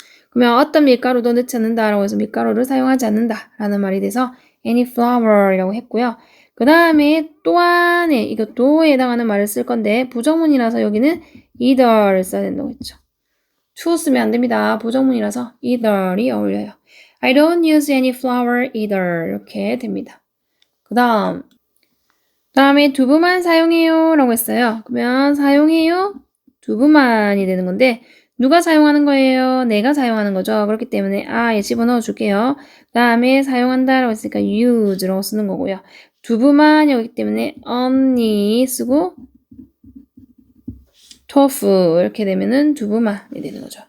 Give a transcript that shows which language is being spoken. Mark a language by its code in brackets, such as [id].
[ko] 그러면 어떤 밀가루도 넣지 않는다라고 해서 밀가루를 사용하지 않는다라는 말이 돼서 [en] any flour [ko] 이라고 했고요. 그 다음에 또한에 이거 도에 해당하는 말을 쓸 건데 부정문이라서 여기는 either를 써야 된다고 했죠. to 쓰면 안 됩니다. 부정문이라서 either이 어울려요. [en] I don't use any flour either [ko] 이렇게 됩니다. 그 다음 다음에 두부만 사용해요 라고 했어요. 그러면 사용해요? 두부만이 되는 건데 누가 사용하는 거예요? 내가 사용하는 거죠. 그렇기 때문에 I에 집어넣어 줄게요. 다음에 사용한다 라고 했으니까 use라고 쓰는 거고요. 두부만이기 때문에 언니 쓰고 tofu 이렇게 되면은 두부만이 되는 거죠.